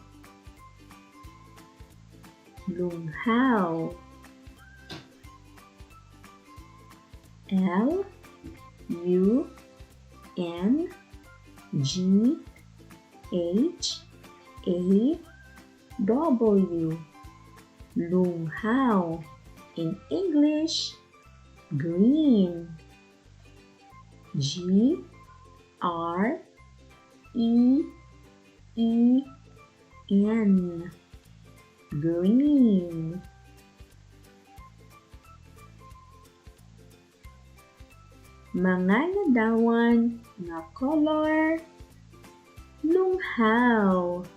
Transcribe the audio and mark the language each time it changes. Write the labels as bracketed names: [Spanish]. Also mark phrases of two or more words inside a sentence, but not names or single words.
[Hiligaynon] Lunghaw. L U N G H A W. Lunghaw. [English] In English, green. G R E E N. Green. [Hiligaynon] Mga ladawan nga color, lunghaw.